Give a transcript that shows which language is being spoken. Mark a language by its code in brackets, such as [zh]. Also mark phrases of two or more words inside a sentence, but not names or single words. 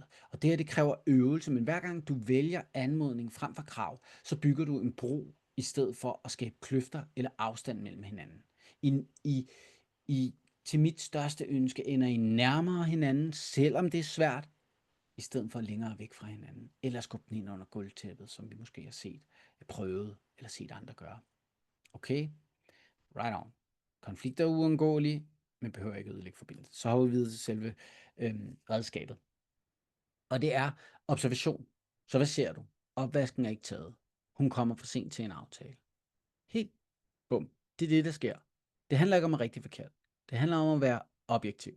[da] Og det her, det kræver øvelse, men hver gang du vælger anmodning frem for krav, så bygger du en bro, i stedet for at skabe kløfter eller afstand mellem hinanden. Til mit største ønske ender I nærmere hinanden, selvom det er svært, i stedet for længere væk fra hinanden. Eller skubbe den ind under gulvtæppet, som vi måske har set, prøvet eller set andre gøre. [en] Okay? Right on. [da] Konflikter er uundgåelige, men behøver ikke ødelægge forbindelsen. Så har vi videre til selve redskabet. Og det er observation. Så hvad ser du? Opvasken er ikke taget. Hun kommer for sent til en aftale. Helt bum. Det er det, der sker. Det handler ikke om at rigtig forkert. Det handler om at være objektiv.